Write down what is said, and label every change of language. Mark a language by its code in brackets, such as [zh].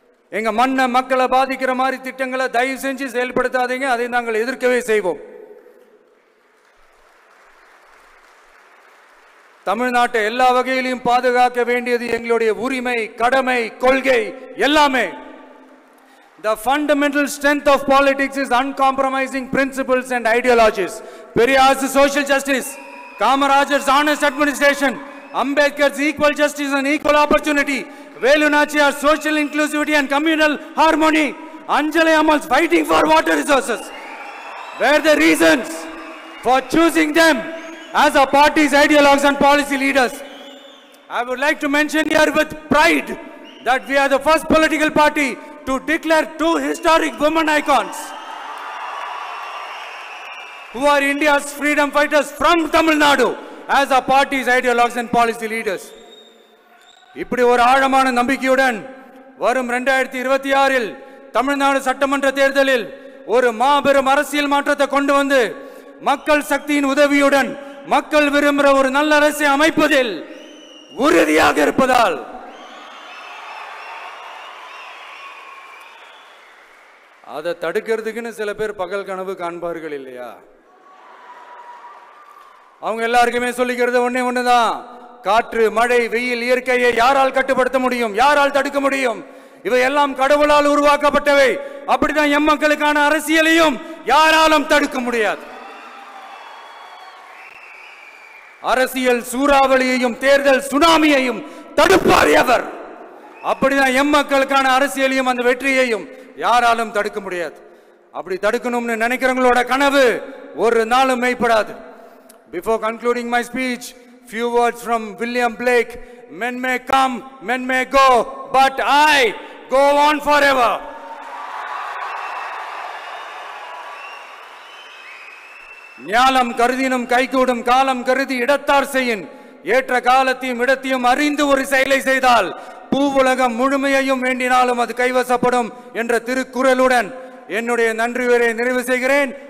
[ta] எங்க மண்ணை, மக்களை பாதிக்கிற மாதிரி திட்டங்களை தயவு செஞ்சு செயல்படுத்தாதீங்க. அதை நாங்கள் எதிர்க்கவே செய்வோம். தமிழ்நாட்டை எல்லா வகையிலும் பாதுகாக்க வேண்டியது எங்களுடைய உரிமை, கடமை, கொள்கை எல்லாமே. [en] The fundamental strength of politics is uncompromising principles and ideologies. Periyar's social justice, Kamarajar's honest administration, Ambedkar's equal justice and equal opportunity, Velu Nachiyar's social inclusivity and communal harmony, Anjali Ammal's fighting for water resources were the reasons for choosing them as our party's ideologues and policy leaders. I would like to mention here with pride that we are the first political party to declare two historic women icons who are India's freedom fighters from Tamil Nadu as our party's ideologues and policy leaders. [ta] இப்படி ஒரு ஆழமான நம்பிக்கையுடன் வரும் 2026 தமிழ்நாடு சட்டமன்ற தேர்தலில் ஒரு மாபெரும் அரசியல் மாற்றத்தை கொண்டு வந்து மக்கள் சக்தியின் உதவியுடன் மக்கள் விரும்புகிற ஒரு நல்ல அரசை அமைப்பதில் உறுதியாக இருப்பதால் அதை தடுக்கிறதுக்குன்னு சில பேர் பகல் கனவு காண்பார்கள் இல்லையா? அவங்க எல்லாருக்குமே சொல்லிக்கிறது ஒண்ணுதான், காற்று, மழை, வெயில், இயற்கையை யாரால் கட்டுப்படுத்த முடியும்? யாரால் தடுக்க முடியும்? இவை எல்லாம் கடவுளால் உருவாக்கப்பட்டவை. அப்படிதான் எம் மக்களுக்கான அரசியலையும் யாராலும் தடுக்க முடியாது. அரசியல் சூறாவளியையும் தேர்தல் சுனாமியையும் தடுப்பார் எவர். அப்படிதான் எம் மக்களுக்கான அரசியலையும் அந்த வெற்றியையும் யாராலும் தடுக்க முடியாது. அப்படி தடுக்கணும்னு நினைக்கிறவங்களோட கனவு ஒரு நாளும் மெய்ப்படாது. [en] Before concluding my speech, few words from William Blake. Men may come, men may go, but I go on forever. [ta] ஞாலம் கருதினும் கைகூடும், காலம் கருதி இடத்தார் செய்யின். ஏற்ற காலத்தையும் இடத்தையும் அறிந்து ஒரு செயலை செய்தால் பூவுலகம் முழுமையையும் வேண்டினாலும் அது கைவசப்படும் என்ற திருக்குறளுடன் என்னுடைய நன்றி உரையை நிறைவு செய்கிறேன்.